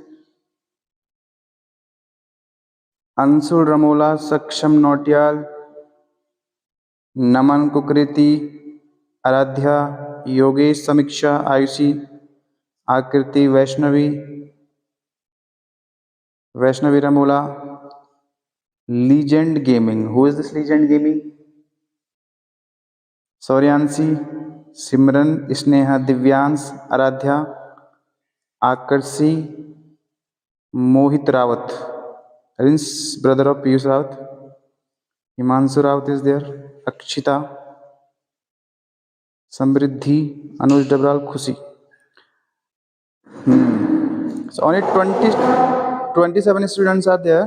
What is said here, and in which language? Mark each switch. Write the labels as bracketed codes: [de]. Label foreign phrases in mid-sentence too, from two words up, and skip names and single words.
[en] Ansul Ramola, Saksham Notial, Naman Kukriti, Aradhya, Yogesh Samiksha, Ayushi, Akriti Vaishnavi Ramola, Legend Gaming. Who is this Legend Gaming? Sauryansi, Simran, Sneha, Divyans, Aradhya, Akarshi, Mohit Rawat, Rins, brother of Piyush Rawat. Himanshu Rawat is there. Akshita, Samriddhi, Anuj Dabral, Khushi. So only 27 students are there.